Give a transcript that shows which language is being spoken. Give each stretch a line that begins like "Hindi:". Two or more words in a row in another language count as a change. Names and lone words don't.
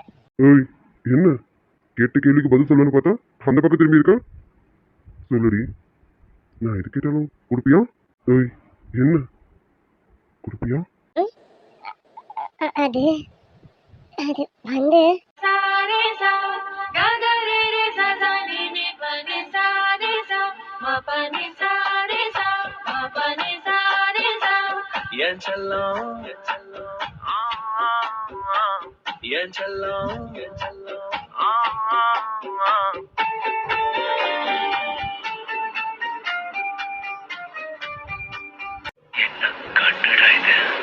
Tamil: ஏய், என்ன கேட்ட கேள்விக்கு பதில் சொல்லணும்னு பார்த்தா அந்த பக்கம் திரும்பி இருக்கா? சொல்லுடி, நான் எது கேட்டாலும் கொடுப்பியா? ஏய், என்ன கொடுப்பியா? அது அது வந்து सारे सा गा गा रे रे सा सा नि नि प नि सा रे सा म प नि सा रे सा म प नि सा रे सा என் செல்லம் என் செல்லம் கண்டுடா இது.